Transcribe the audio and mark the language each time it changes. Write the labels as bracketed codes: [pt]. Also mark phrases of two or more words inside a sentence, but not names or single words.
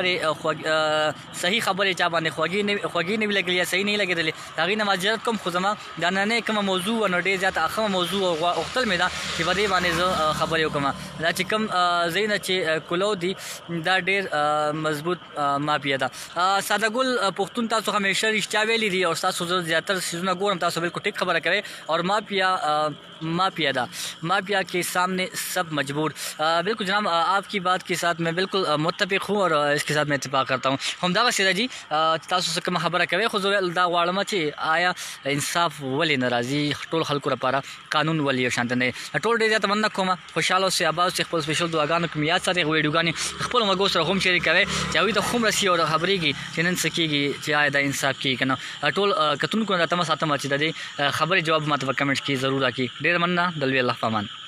[ps] خبرې صحیح خبرې چا باندې خوږې نه وي لګېدلې یا صحیح نه وي لګېدلې د هغې نه معذرت کوم خو زما دا نننۍ کومه موضوع وه نو ډېر زیات اخمه موضوع غوښتل مې ده چې په دې باندې زه خبرې وکړم دا چې کوم ځایونه چې کولو دي دا ډېر مضبوط مافیا ده ساده ګل پښتون تاسو همیشه رښتیا ویلي دي او تاسو زه زیاتر څیزونه ګورم تاسو بالکل ټیک خبره کوئ اور مافیا ده [ur] مافیا کے سامنے سب مجبور بالکل جناب آپ کی بات کے ساتھ میں بالکل متفق ہوں اور اس کے ساتھ میں اتفاق کرتا ہوں [ps] همدغه سره جی تاسو څه کومه خبره کوئ خو زه دا غواړم چې آیا انصاف ولې نه راځي ټول خلکو لپاره قانون ولې یو شانته نه ټول ډېر زیاته مننه کوم خوشحاله اوسئ اباد اوسئ خپل سپیشل دعاګانو کې مې یاد ساتئ ویډیوګانې خپلو ملګرو سره هم شریک کوئ چې هغوی ته هم رسي او خبرېږي چې نن څه کېږي چې آیا دا انصاف کېږي که نه ټول کتونکو نه تمه ساتم چې د دې خبرې جواب ماته په کمنټس کې ضرور راکړي ډېره مننه د لوی الله په امان